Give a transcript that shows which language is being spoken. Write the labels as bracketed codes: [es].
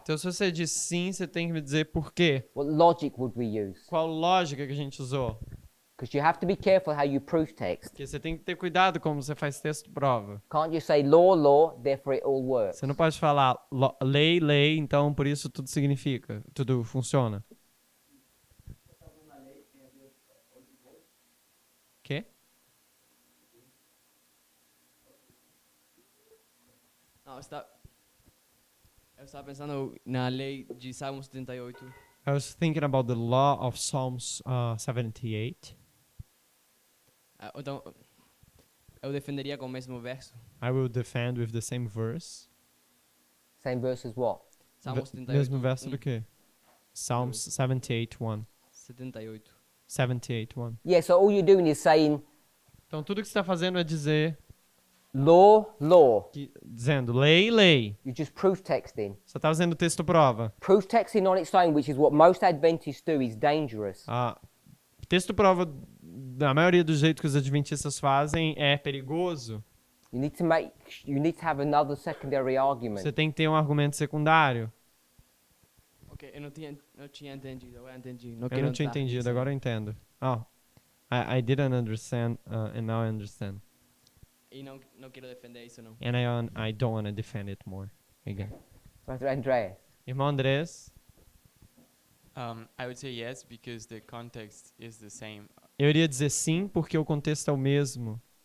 [pt] Então, se você diz sim, você tem que me dizer por quê. [en] What logic would we use? [pt] Qual lógica que a gente usou? [en] Because you have to be careful how you prove text. [pt] Porque você tem que ter cuidado como você faz texto prova. [en] Can't you say law, law, therefore it all works? [pt] Você não pode falar lei, lei, então por isso tudo significa, tudo funciona. Quê? Não, eu estava pensando na lei de Salmo 78. [en] I was thinking about the law of Psalms 78. [pt] Então, eu defenderia com o mesmo verso. [en] I will defend with the same verse. Same verse as what? [pt] Salmo Ve- 78. mesmo verso do quê? [en] Psalms 78:1. 78. 78:1. Yeah, so all you're doing is saying [pt] Então tudo que você está fazendo é dizer, [en] law, law. [pt] dizendo lei, lei. [en] You're just proof texting. [pt] Você está fazendo texto prova. [en] Proof texting on its own, which is what most Adventists do, is dangerous. [pt] Texto prova, da maioria do jeito que os adventistas fazem, é perigoso. [en] You need to have another secondary argument. [pt] Você tem que ter um argumento secundário. Ok, eu não tinha entendido, agora entendi. Eu não tinha entendido, agora eu entendo. [en] Oh, I didn't understand, and now I understand. [pt] E não quero defender isso, não. [en] And I don't want to defend it more. Again. Brother Andreas. [pt] Irmão Andrés, [en] I would say yes because the context is the same [pt] eu iria dizer sim, porque o contexto é o mesmo.